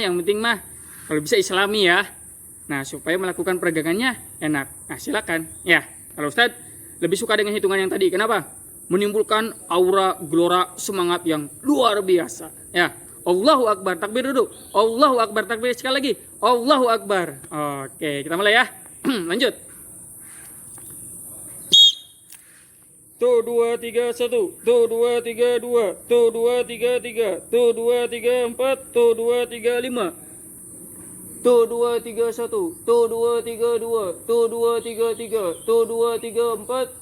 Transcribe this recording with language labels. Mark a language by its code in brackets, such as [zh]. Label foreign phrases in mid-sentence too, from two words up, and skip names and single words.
[id] Yang penting mah kalau bisa islami ya. Nah, supaya melakukan peregangannya enak. Nah, silakan. Ya, kalau Ustadz lebih suka dengan hitungan yang tadi. Kenapa? Menimbulkan aura gelora semangat yang luar biasa. Ya, [ar] Allahu Akbar, [id] takbir dulu. [ar] Allahu Akbar, [id] takbir sekali lagi. [ar] Allahu Akbar. [id] Oke, kita mulai ya. Lanjut. Tuh, 2, 3, 1. Tuh, 2, 3, 2. Tuh, 2, 3, 3. Tuh, 2, 3, 4. Tuh, 2, 3, 5. Tuh, 2, 3, 1. Tuh, 2, 3, 2. Tuh, 2, 3, 3. Tuh, 2, 3, 4.